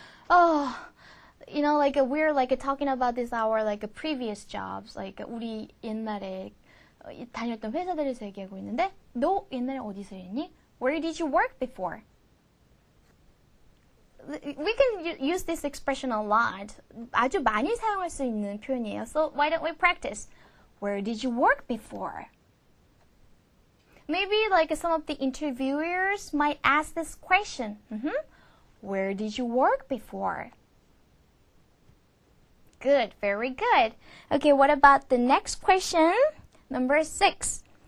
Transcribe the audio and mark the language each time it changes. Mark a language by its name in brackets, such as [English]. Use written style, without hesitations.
[English] Oh, we're talking about this our previous jobs. [Korean] 우리 옛날에 다녔던 회사들에서 얘기하고 있는데, 너 옛날에 어디서 일했니? [English] Where did you work before? We can use this expression a lot. [Korean] 아주 많이 사용할 수 있는 표현이에요. [English] So why don't we practice? Where did you work before? Maybe some of the interviewers might ask this question. Where did you work before? Good, very good. Okay, what about the next question? Number 6.